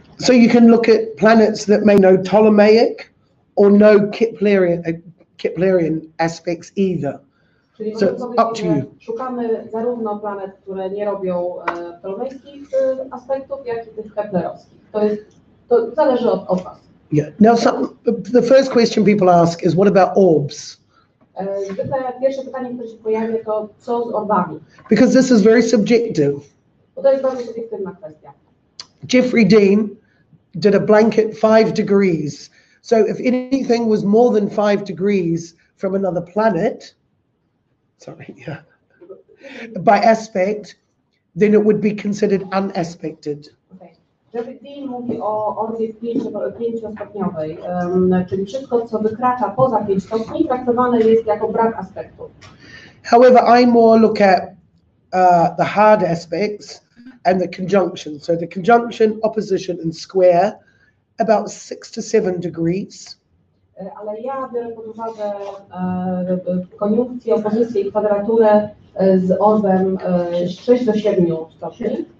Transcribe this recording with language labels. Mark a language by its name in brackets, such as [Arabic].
[English] So you can look at planets that may know Ptolemaic or no Keplerian aspects either. [Polish] Czyli [English] so up to you. [Polish] Szukamy zarówno planet, które nie robią ptolemejskich aspektów, jak i tych keplerowskich. To zależy od was. [English] Yeah. Now, the first question people ask is, what about orbs? [Polish] Zwykle pierwsze pytanie, które się pojawia, to co z orbami? [English] Because this is very subjective. [Polish] Bo to jest bardzo subiektywna kwestia. [English] Jeffrey Dean did a blanket 5 degrees. So if anything was more than 5 degrees from another planet, by aspect, then it would be considered unaspected. Okay. [Polish] Jeffrey Dean mówi o orbie 5-stopniowej, czyli wszystko, co wykracza poza 5 stopni, traktowane jest jako brak aspektu. [English] However, I more look at the hard aspects and the conjunction. So the conjunction, opposition, and square, about 6 to 7 degrees. [Polish] Ale ja biorę pod uwagę koniunkcję, opozycję i kwadraturę z orbem 6 do 7 stopni.